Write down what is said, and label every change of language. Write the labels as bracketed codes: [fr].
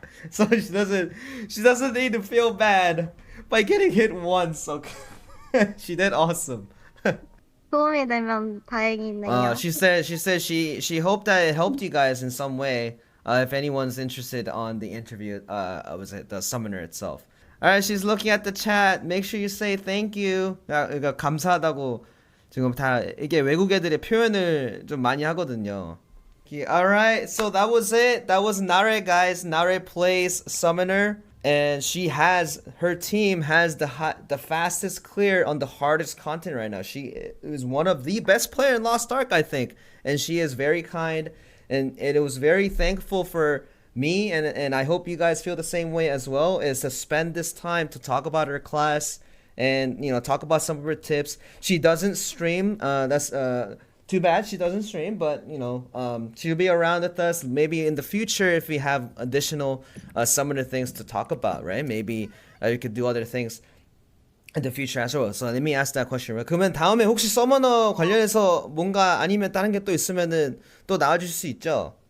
[en] So she doesn't need to feel bad by getting hit once. Okay. She did awesome. [ko] 도움이 되면 다행이네요. [en] She said she hoped that it helped you guys in some way. If anyone's interested on the interview, was it the summoner itself? Alright, she's looking at the chat. Make sure you say thank you. [ko] 그러니까 감사하다고 지금 다 이게 외국 애들의 표현을 좀 많이 하거든요. [en] Alright, so that was it. That was Nare, guys. Nare plays summoner, and her team has the fastest clear on the hardest content right now. She is one of the best player in Lostark, I think, and she is very kind, and it was very thankful for me, and I hope you guys feel the same way as well, is to spend this time to talk about her class and, you know, talk about some of her tips. She doesn't stream. That's too bad she doesn't stream, but, you know, she'll be around with us maybe in the future if we have additional summoner things to talk about, right? Maybe we could do other things in the future as well. So let me ask that question. [ko] 그러면 다음에 혹시 서머너 관련해서 뭔가 아니면 다른 게 또 있으면은 또 나와주실 수 있죠?